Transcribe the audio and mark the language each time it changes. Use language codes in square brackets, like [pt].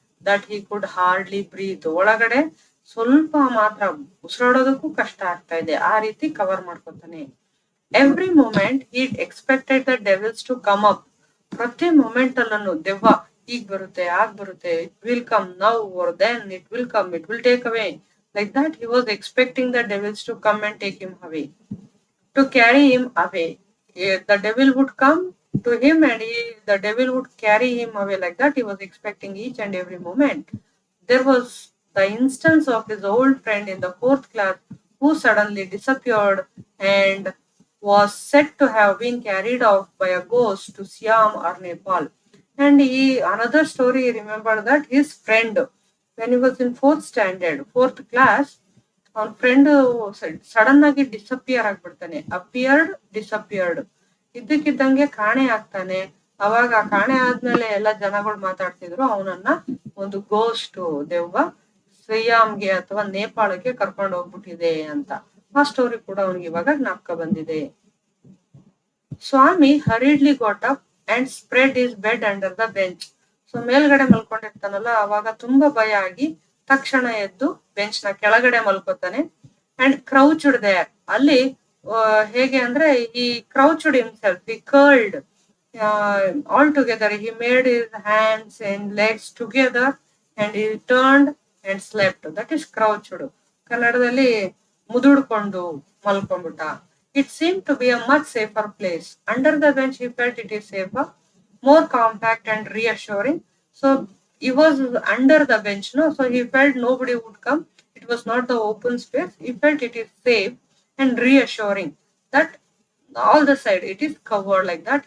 [en] that he could hardly breathe, [kn] ಒಳಗಡೆ ಸ್ವಲ್ಪ ಮಾತ್ರ ಉಸಿರಾಡೋದಕ್ಕೂ ಕಷ್ಟ ಆಗ್ತಾ ಇದೆ, ಆ ರೀತಿ cover ಮಾಡ್ಕೋತಾನೆ. [en] every moment he expected the devils to come up, [kn] ಪ್ರತಿ ಮೂಮೆಂಟ್ ಅಲ್ಲೂ ದೆವ್ವ ಈಗ ಬರುತ್ತೆ, ಆಗ ಬರುತ್ತೆ, [en] It will come now or then it will come, it will take away. Like that he was expecting the devils to come and take him away, to carry him away. The devil would come to him and the devil would carry him away. Like that he was expecting each and every moment. There was the instance of his old friend in the 4th class who suddenly disappeared and was said to have been carried off by a ghost to Siam or Nepal. And another story, he remembered that his friend, when he was in 4th standard, 4th class, [kn] ಅವನ friend sudden ಆಗಿ disappear ಆಗ್ಬಿಡ್ತಾನೆ. [en] appeared, disappeared, [kn] ಇದ್ದಕ್ಕಿದ್ದಂಗೆ ಕಾಣೆ ಆಗ್ತಾನೆ. ಅವಾಗ ಕಾಣೆ ಆದ್ಮೇಲೆ ಎಲ್ಲ ಜನಗಳು ಮಾತಾಡ್ತಿದ್ರು, ಅವನನ್ನ ಒಂದು ಗೋಸ್ಟ್, ದೆವ್ವ ಸಿಯಾಮ್ಗೆ ಅಥವಾ ನೇಪಾಳಕ್ಕೆ ಕರ್ಕೊಂಡು ಹೋಗ್ಬಿಟ್ಟಿದೆ ಅಂತ. ಆ ಸ್ಟೋರಿ ಕೂಡ ಅವನಿಗೆ ಇವಾಗ ಜ್ಞಾಪಕ ಬಂದಿದೆ. [en] Swami hurriedly got up and spread his bed under the bench. [kn] So ಮೇಲ್ಗಡೆ ಮಲ್ಕೊಂಡಿರ್ತಾನಲ್ಲ, ಅವಾಗ ತುಂಬಾ ಭಯ ಆಗಿ ತಕ್ಷಣ ಎದ್ದು ಬೆಂಚ್ ನ ಕೆಳಗಡೆ ಮಲ್ಕೋತಾನೆ. [en] and crouched there, [kn] ಅಲ್ಲಿ ಹೇಗೆ ಅಂದ್ರೆ [en] ಈ crouched himself, ಈ curled all together, he made his hands and legs together and he turned and slept. That is crouched. [kn] ಕನ್ನಡದಲ್ಲಿ ಮುದುಡ್ಕೊಂಡು ಮಲ್ಕೊಂಡ್ಬಿಟ್ಟ. [en] It seemed to be a much safer place. Under the bench he felt it is safer, more compact and reassuring. So he was under the bench, no? So he felt nobody would come. It was not the open space. He felt it is safe and reassuring that all the side it is covered like that.